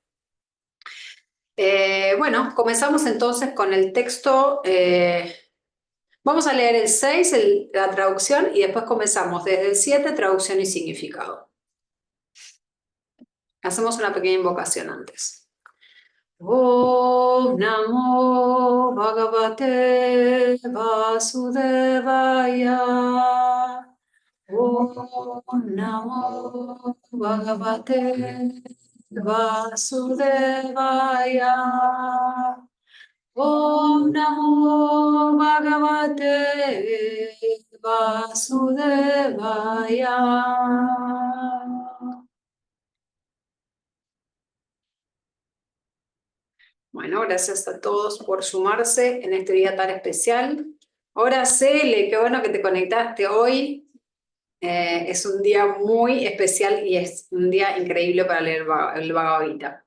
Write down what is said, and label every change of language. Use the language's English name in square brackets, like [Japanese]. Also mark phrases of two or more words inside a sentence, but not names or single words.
[Spanish] Bueno, comenzamos entonces con el texto. Vamos a leer el 6, la traducción, y después comenzamos desde el 7, traducción y significado. Hacemos una pequeña invocación antes. [Sanskrit] Om Namo Bhagavate Vasudevaya. Om Namo Bhagavate Vasudevaya. Om Namo Bhagavate Vasudevaya. [Spanish] Bueno, gracias a todos por sumarse en este día tan especial. Ahora, Cele, qué bueno que te conectaste hoy. Es un día muy especial y es un día increíble para leer el Bhagavad Gita.